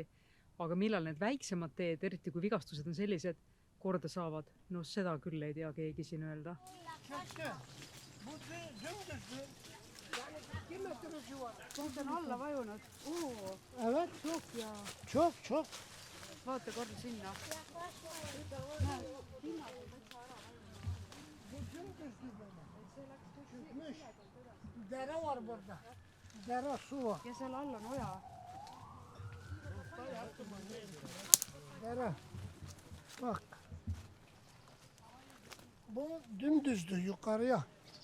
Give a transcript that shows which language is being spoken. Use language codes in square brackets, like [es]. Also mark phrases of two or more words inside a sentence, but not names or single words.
[et] Aga millal need väiksemad teed, eriti kui vigastused on sellised, korda saavad, no seda küll ei tea keegi siin öelda. Kohta on alla vajunud. [tr] Çok. [et] Vaata korda sinna. [tr] Dere var burada. Dere su var. [et] Ja seal all on oja. [tr] Dere. Bak. Bu dümdüzdü yukarıya.